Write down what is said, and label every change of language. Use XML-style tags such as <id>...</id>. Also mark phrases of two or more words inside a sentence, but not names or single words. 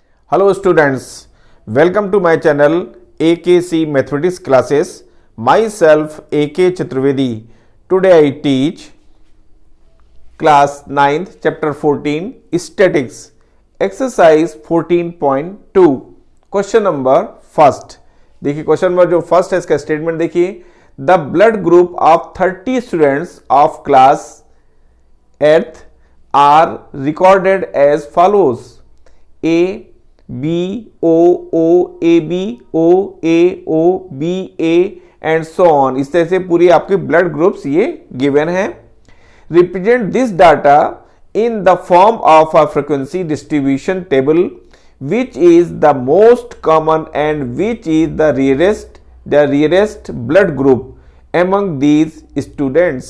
<en>Hello students, welcome to my channel AKC Mathematics classes. Myself AK Chaturvedi. Today I teach class 9th chapter 14 statics exercise 14.2 question number first.</en> <hi>देखिए क्वेश्चन नंबर जो फर्स्ट है इसका स्टेटमेंट देखिए.</hi> <en>the blood group of 30 students of class 8th are recorded as follows. ए B O O A B O A O B A and so on.</en> <hi>इस तरह से पूरी आपके ब्लड ग्रुप्स ये गिवन है.</hi> <en>represent this data in the form of a frequency distribution table which is the most common and which is the rarest blood group among these students.</en>